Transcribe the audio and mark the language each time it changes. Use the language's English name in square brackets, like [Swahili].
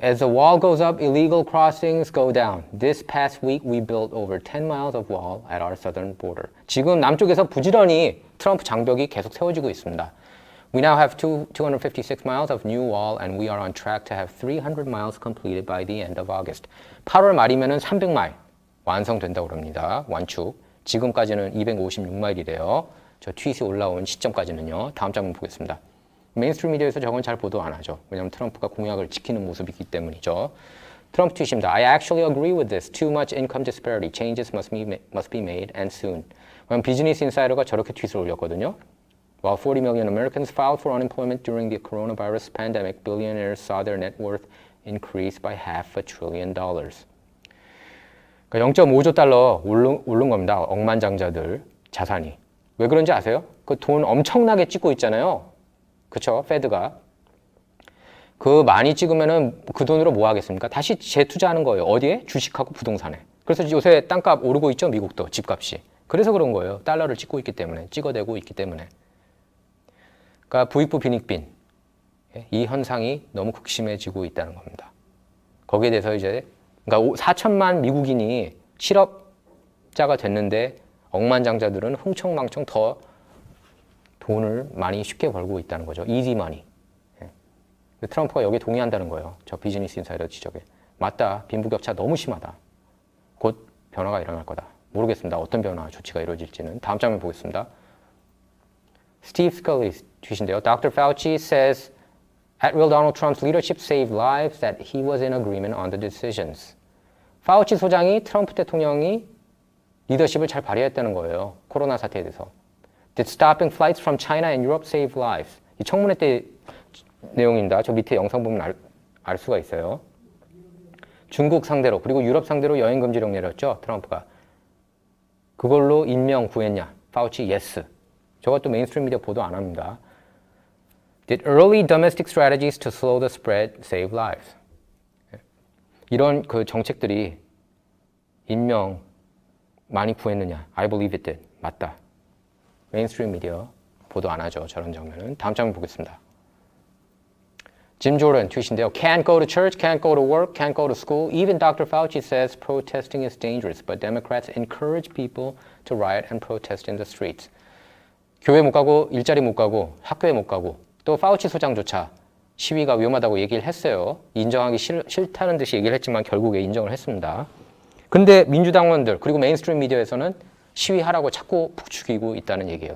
[English] As the wall goes up, illegal crossings go down. This past week, we built over 10 miles of wall at our southern border. [Korean] 지금 남쪽에서 부지런히 트럼프 장벽이 계속 세워지고 있습니다. [English] We now have 256 miles of new wall and we are on track to have 300 miles completed by the end of August. [Korean] 8월 말이면은 300마일 완성된다고 합니다. 완축. 지금까지는 256마일이래요. 저 트윗이 올라온 시점까지는요. 다음 장면 보겠습니다. 메인스트림 미디어에서 저건 잘 보도 안 하죠. 왜냐하면 트럼프가 공약을 지키는 모습이기 때문이죠. 트럼프 트윗입니다. [English] I actually agree with this. Too much income disparity. Changes must be made and soon. [Korean] 비즈니스 인사이더가 저렇게 트윗을 올렸거든요. [English] While 40 million Americans filed for unemployment during the coronavirus pandemic, billionaires saw their net worth increase by $500 billion. [Korean] 그러니까 0.5조 달러 오른 겁니다. 억만장자들 자산이. 왜 그런지 아세요? 그 돈 엄청나게 찍고 있잖아요. 그쵸? 페드가. 그 많이 찍으면은 그 돈으로 뭐 하겠습니까? 다시 재투자하는 거예요. 어디에? 주식하고 부동산에. 그래서 요새 땅값 오르고 있죠? 미국도 집값이. 그래서 그런 거예요. 달러를 찍고 있기 때문에. 찍어대고 있기 때문에. 그러니까 부익부 빈익빈. 이 현상이 너무 극심해지고 있다는 겁니다. 거기에 대해서 이제 그러니까 4천만 미국인이 실업자가 됐는데 억만장자들은 흥청망청 더 돈을 많이 쉽게 벌고 있다는 거죠. 이지 머니. 트럼프가 여기에 동의한다는 거예요. 저 비즈니스 인사이더 지적에. 맞다. 빈부격차 너무 심하다. 곧 변화가 일어날 거다. 모르겠습니다. 어떤 변화 조치가 이루어질지는. 다음 장면 보겠습니다. 스티브 스컬리 트윗인데요. [English] Dr. Fauci says at will Donald Trump's leadership saved lives that he was in agreement on the decisions. [Korean] 파우치 소장이 트럼프 대통령이 리더십을 잘 발휘했다는 거예요. 코로나 사태에 대해서. [English] Did stopping flights from China and Europe save lives? [Korean] 이 청문회 때 내용입니다. 저 밑에 영상 보면 알 수가 있어요. 중국 상대로 그리고 유럽 상대로 여행 금지령 내렸죠. 트럼프가. 그걸로 인명 구했냐? 파우치 yes. 저것도 메인스트림 미디어 보도 안 합니다. [English] Did early domestic strategies to slow the spread save lives? [Korean] 이런 그 정책들이 인명 많이 구했느냐? [English] I believe it did. [Korean] 맞다. 메인스트림 미디어 보도 안 하죠. 저런 장면은. 다음 장면 보겠습니다. 짐 조던 트윗인데요. [English] Can't go to church, can't go to work, can't go to school. Even Dr. Fauci says protesting is dangerous, but Democrats encourage people to riot and protest in the streets. [Korean] 교회 못 가고 일자리 못 가고 학교에 못 가고 또 파우치 소장조차 시위가 위험하다고 얘기를 했어요. 인정하기 싫다는 듯이 얘기를 했지만 결국에 인정을 했습니다. 근데 민주당원들 그리고 메인스트림 미디어에서는 시위하라고 자꾸 부추기고 있다는 얘기예요.